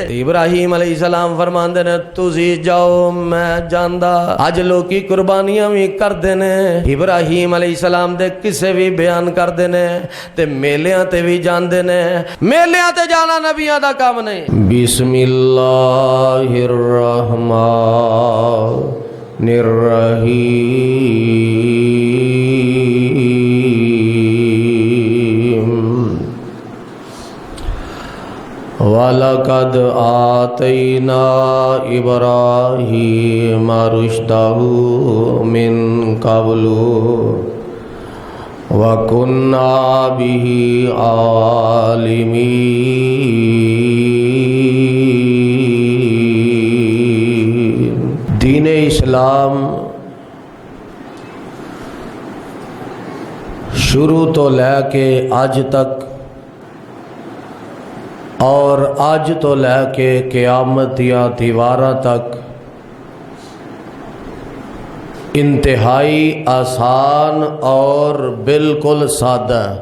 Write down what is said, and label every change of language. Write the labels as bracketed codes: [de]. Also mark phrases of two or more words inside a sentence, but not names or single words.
[pa] ਇਬਰਾਹੀਮ ਅਲੈਹਿਸਲਾਮ ਫਰਮਾਉਂਦੇ ਨੇ ਤੁਸੀਂ ਜਾਓ ਮੈਂ ਜਾਂਦਾ। ਅੱਜ ਲੋਕੀ ਕੁਰਬਾਨੀਆਂ ਵੀ ਕਰਦੇ ਨੇ, ਇਬਰਾਹੀਮ ਅਲੈਹਿਸਲਾਮ ਦੇ ਕਿਸੇ ਵੀ ਬਿਆਨ ਕਰਦੇ ਨੇ ਤੇ ਮੇਲਿਆਂ ਤੇ ਵੀ ਜਾਂਦੇ ਨੇ। ਮੇਲਿਆਂ ਤੇ ਜਾਣਾ ਨਬੀਆਂ ਦਾ ਕੰਮ ਨਹੀਂ। [ar] بسم الله الرحمن الرحيم. ولقد آتينا إبراهيم رشده من قبل وكنا به عالمين. [pa] ਦੀਨ ਇਸਲਾਮ ਸ਼ੁਰੂ ਤੋਂ ਲੈਕੇ ਅੱਜ ਤੱਕ ਔਰ ਅੱਜ ਤੋਂ ਲੈਕੇ ਕਿਆਮਤ ਯਾ ਦੀਵਾਰਾ ਤੱਕ ਇੰਤਹਾਈ ਆਸਾਨ ਔਰ ਬਿਲਕੁਲ ਸਾਦਾ।